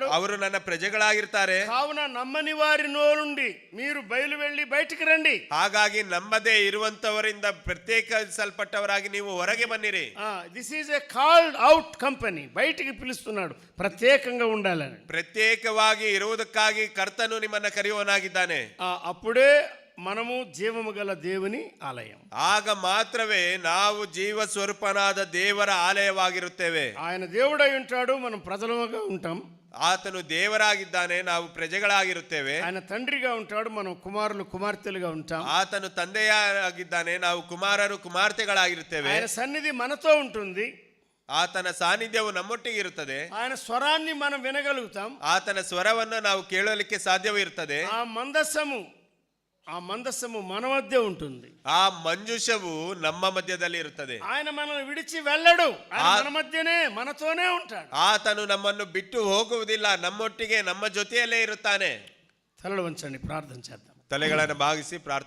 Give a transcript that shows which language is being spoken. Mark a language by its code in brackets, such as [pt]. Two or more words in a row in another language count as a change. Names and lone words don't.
[kn] ಅವರು ನನ್ನ ಪ್ರಜೆಗಳಾಗಿರ್ತಾರೆ. [te] కావున నమ్మని వారిలో నుండి మీరు బయలు వెళ్ళి బయటికి రండి. [kn] ಹಾಗಾಗಿ ನಮ್ಮದೇ ಇರುವಂತವರಿಂದ ಪ್ರತ್ಯೇಕಿಸಲ್ಪಟ್ಟವರಾಗಿ ನೀವು ಹೊರಗೆ ಬನ್ನಿರಿ. [en] This is a called out company. [te] బయటికి పిలుస్తున్నాడు, ప్రత్యేకంగా ఉండాలని. [kn] ಪ್ರತ್ಯೇಕವಾಗಿ ಇರುವುದಕ್ಕಾಗಿ ಕರ್ತನು ನಿಮ್ಮನ್ನ ಕರೆಯುವನಾಗಿದ್ದಾನೆ. [te] అప్పుడే మనము జీవము గల దేవుని ఆలయం. [kn] ಆಗ ಮಾತ್ರವೇ ನಾವು ಜೀವ ಸ್ವರೂಪನಾದ ದೇವರ ಆಲಯವಾಗಿರುತ್ತೇವೆ. [te] ఆయన దేవుడై ఉంటాడు, మనం ప్రజలుగా ఉంటాం. [kn] ಆತನು ದೇವರಾಗಿದ್ದಾನೆ, ನಾವು ಪ್ರಜೆಗಳಾಗಿರುತ್ತೇವೆ. [te] ఆయన తండ్రిగా ఉంటాడు, మనం కుమారులు కుమార్తెలుగా ఉంటాం. [kn] ಆತನು ತಂದೆಯಾಗಿದ್ದಾನೆ, ನಾವು ಕುಮಾರರು ಕುಮಾರ್ತೆಗಳಾಗಿರುತ್ತೇವೆ. [te] ఆయన సన్నిధి మనతో ఉంటుంది, [kn] ಆತನ ಸಾನ್ನಿಧ್ಯವು ನಮ್ಮೊಟ್ಟಿಗೆ ಇರುತ್ತದೆ. [te] ఆయన స్వరాన్ని మనం వినగలుగుతాం, [kn] ಆತನ ಸ್ವರವನ್ನು ನಾವು ಕೇಳಲಿಕ್ಕೆ ಸಾಧ್ಯವಿರುತ್ತದೆ. [te] ఆ మందస్సము మన మధ్య ఉంటుంది, [kn] ಆ ಮಂಜೂಷವು ನಮ್ಮ ಮಧ್ಯದಲ್ಲಿ ಇರುತ್ತದೆ. [te] ఆయన మనల్ని విడిచి వెళ్ళడు, ఆయన మన మధ్యనే మనతోనే ఉంటాడు. [kn] ಆತನು ನಮ್ಮನ್ನು ಬಿಟ್ಟು ಹೋಗುವುದಿಲ್ಲ, ನಮ್ಮೊಟ್ಟಿಗೆ ನಮ್ಮ ಜೊತೆಯಲ್ಲೇ ಇರುತ್ತಾನೆ. [te] తలలు వంచండి, ప్రార్థన చేద్దాం. [kn] ತಲೆಗಳನ್ನು ಬಾಗಿಸಿ ಪ್ರಾರ್ಥನೆ